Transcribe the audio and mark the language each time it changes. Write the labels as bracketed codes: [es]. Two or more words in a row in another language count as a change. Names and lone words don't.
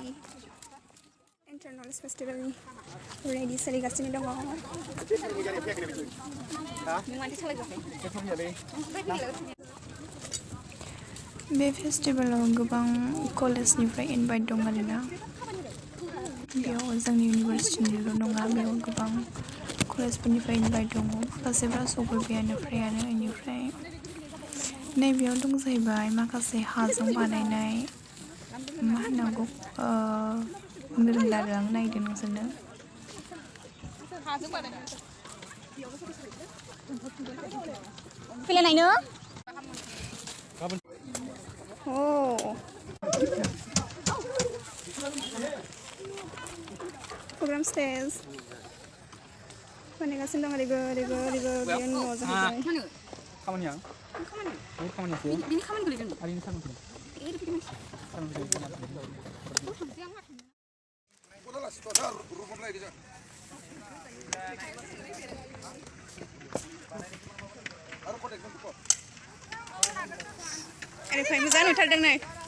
[en] Internals festival [brx] ready सोलिगासिनो दङ. बे फेस्टिभेलाव गोबां कलेजनिफ्राय इनभाइट दं आरोना बेयाव जोंनि इउनिभारसिटिनिल' नङा बेयाव गोबां कलेजफोरनिफ्राय इनभाइट दङ माखासेफ्रा सफैबायानो फ्रायानो बेनिफ्राय नैबेयाव दं जाहैबाय माखासे हाजों बानायनाय मा होननांगौ बुंनो रोंला आरो आं नायदों नोंसोरनो फैलाय नायनो [en] program stage [brx] बानायगासिनो दं ओरैबो बेयो न' जाहैबाय खामानिया खामानियासो बिनि खामानि गोलैगोन आरिनि खामानि ओरैफ्राय मोजां नुथारदों नै